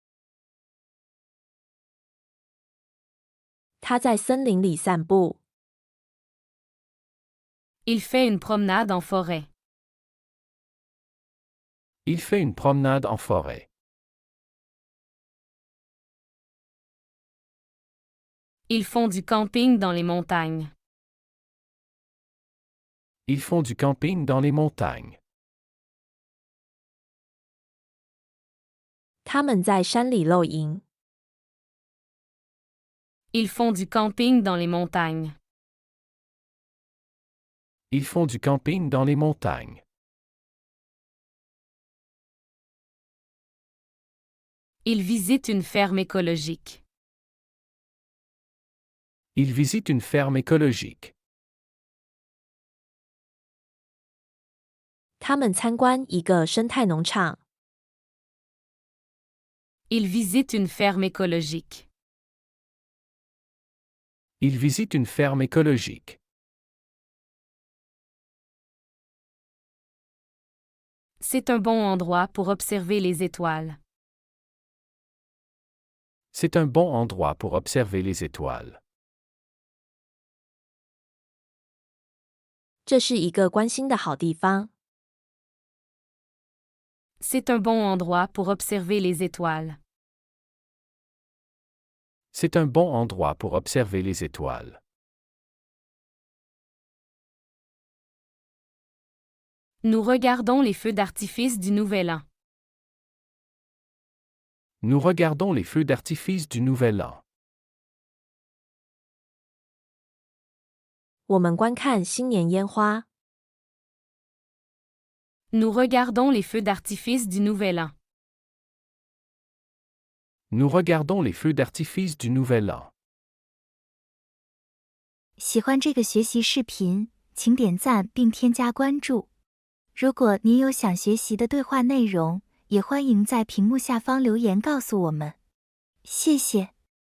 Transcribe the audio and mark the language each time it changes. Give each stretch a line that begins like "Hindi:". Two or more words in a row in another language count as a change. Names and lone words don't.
Chinese: 他在森林里散步。
French: Il fait une promenade en forêt. Il fait une promenade en forêt. Ils font du camping dans les montagnes. Ils font du camping dans les montagnes.
Chinese: 他们在山里露营。
French: Ils font du camping dans les montagnes. Ils font du camping dans les montagnes. Ils visitent une ferme écologique. Ils visitent une ferme écologique.
Chinese: 他们参观一个生态农场。
French: Ils visitent une ferme écologique. Ils visitent une ferme écologique. C'est un bon endroit pour observer les étoiles. C'est un bon endroit pour observer les étoiles.
Chinese: 这是一个观星的好地方。
French: C'est un bon endroit pour observer les étoiles. C'est un bon endroit pour observer les étoiles. Nous regardons les feux d'artifice du Nouvel An. Nous regardons les feux d'artifice du Nouvel An.
Chinese: 我们观看新年烟花。
French: Nous regardons les feux d'artifice du Nouvel An. Nous regardons les feux d'artifice du Nouvel An.
Chinese: 喜欢这个学习视频，请点赞并添加关注。如果您有想学习的对话内容，也欢迎在屏幕下方留言告诉我们。谢谢。